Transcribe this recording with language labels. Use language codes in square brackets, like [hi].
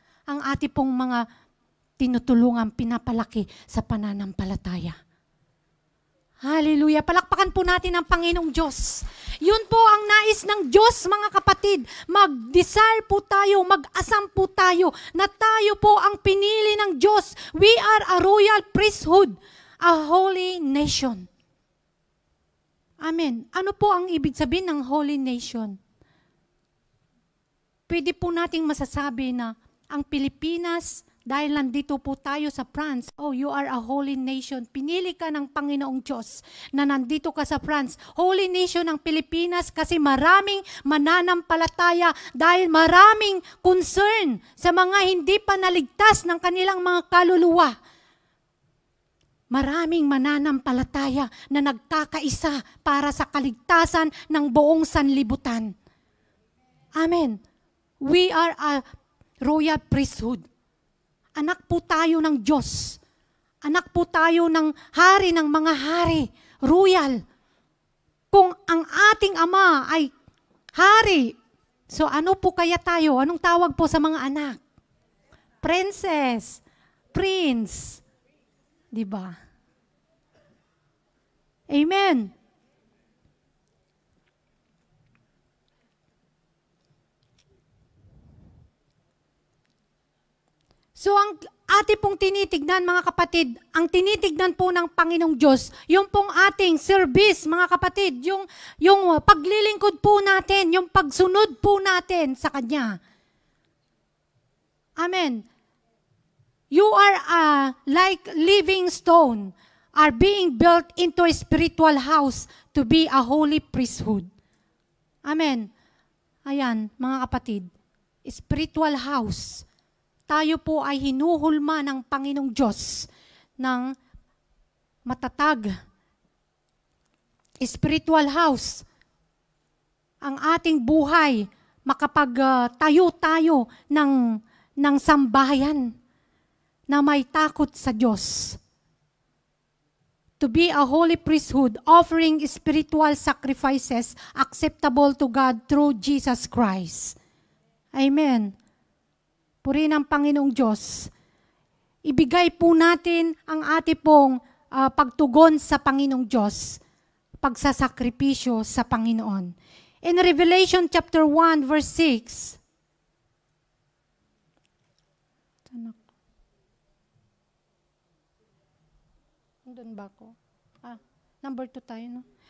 [tl] Ang ate pong mga tinutulungan, pinapalaki sa pananampalataya. Hallelujah. Palakpakan po natin ang Panginoong Diyos. Yun po ang nais ng Diyos, mga kapatid. Mag-desire po tayo, mag-asam po tayo, na tayo po ang pinili ng Diyos. [en] We are a royal priesthood, a holy nation. Amen. [tl] Ano po ang ibig sabihin ng holy nation? Pwede po nating masasabi na ang Pilipinas, dahil nandito po tayo sa France, [en] oh, you are a holy nation. [tl] Pinili ka ng Panginoong Diyos na nandito ka sa France. Holy nation ng Pilipinas kasi maraming mananampalataya dahil maraming concern sa mga hindi pa naligtas ng kanilang mga kaluluwa. Maraming mananampalataya na nagkakaisa para sa kaligtasan ng buong sanlibutan. Amen. [en] We are a royal priesthood. [tl] Anak po tayo ng Diyos. Anak po tayo ng hari ng mga hari. Royal. Kung ang ating ama ay hari, so ano po kaya tayo? Anong tawag po sa mga anak? [en] Princess. Prince. [tl] Diba? Amen. So ang ate pong tinitignan, mga kapatid, ang tinitignan po ng Panginoong Diyos, yung pong ating service, mga kapatid, yung paglilingkod po natin, yung pagsunod po natin sa Kanya. Amen. [en] You are like living stone, are being built into a spiritual house to be a holy priesthood. [tl] Amen. Ayan, mga kapatid, spiritual house. Tayo po ay hinuhulma ng Panginoong Diyos ng matatag. Spiritual house. Ang ating buhay, makapagtayo tayo ng sambahayan na may takot sa Diyos. [en] To be a holy priesthood, offering spiritual sacrifices acceptable to God through Jesus Christ. Amen. [tl] Purihin ang Panginoong Diyos. Ibigay po natin ang ating pong pagtugon sa Panginoong Diyos, pagsasakripisyo sa Panginoon. [en] In Revelation chapter 1 verse 6, [tl] doon ba ako? [en] Number 2 [tl] tayo, no?